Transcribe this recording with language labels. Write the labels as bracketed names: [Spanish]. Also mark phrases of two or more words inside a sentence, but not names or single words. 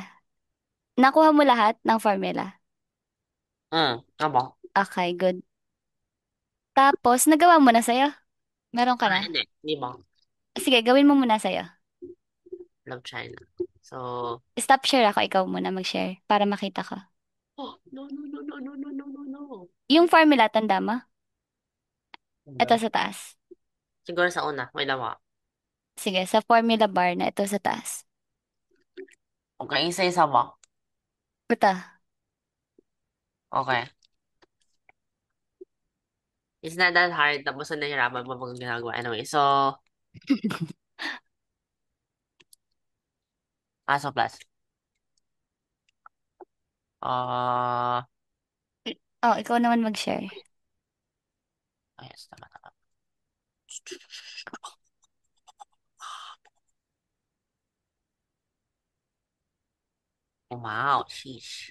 [Filipino] Nakuha mo lahat ng formula. Ano ba? [English] Okay, good. [Filipino] Tapos, nagawa mo na sa'yo. Meron ka na? Hindi. Hindi ba? Sige, gawin mo muna sa'yo. [English] Love China. [Filipino] So, [English] Stop share [Filipino] ako. Ikaw muna mag-share para makita ko. [English] oh, no, no, no, no, no, no, no, no, no. [Filipino] Yung formula, tanda mo? Ito Ano? sa taas. Siguro sa una. May lawa. Sige, sa [English] formula bar [Filipino] na ito sa taas. Okay, isa-isa ba? Ito. [English] Okay. It's not that hard. [Filipino] Tapos na nahihirapan pa pag ginagawa. [English] Anyway, so, so plus. Uh, [Filipino] Oh, ikaw naman mag-share. yes, tama, tama. Wow, sheesh.